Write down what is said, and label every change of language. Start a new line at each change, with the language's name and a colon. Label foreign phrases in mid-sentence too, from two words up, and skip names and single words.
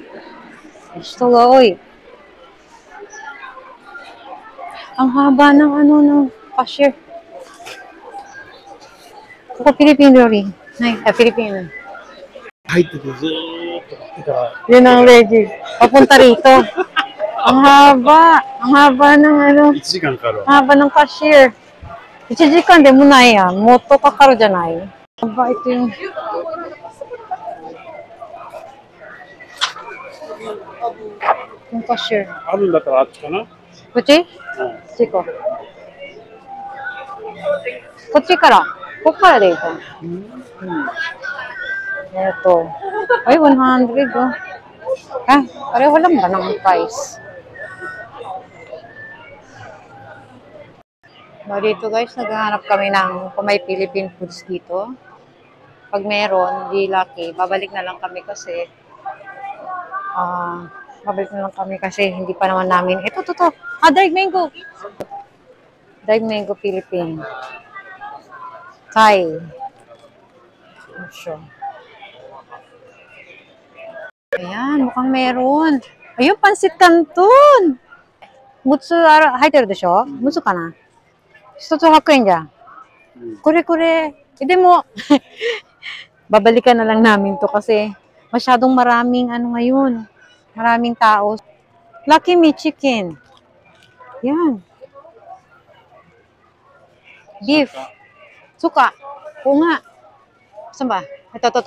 Filipino: Gusto ga, oy. Ang haba ng ng cashier. Ko Filipino rin. Filipino. Yun ang legit. Papunta rito. Ang haba. Ang haba ng haba ng cashier.
Japanese: 1 時間でもないやん。もっとかかるじゃない。
Filipino: Haba ito yung... yung cashier.
Japanese: あるんだったらあっちかな。こっち？こっち行こう。こっちから。こっからでいいか。
Filipino: Ay, 100 oh. Pareho lang ba ng price? Dito guys, naghahanap kami ng kung may
English: Philippine foods
Filipino: dito. Pag meron, di lucky, babalik na lang kami kasi hindi pa naman namin. Ito. Daig mango. Daig mango Philippine.
English: Thai. Sure.
Filipino: Ayan, mukhang meron. Ayun, pansit canton.
Japanese: 六つ、入ってるでしょ？六つかな? 1 つ100円じゃん。これ。でも,
Filipino: babalikan na lang namin to kasi masyadong maraming ngayon. Maraming tao. Lucky Me Chicken. Yan. Beef. Suka. Oo nga. Saan ba? Ito.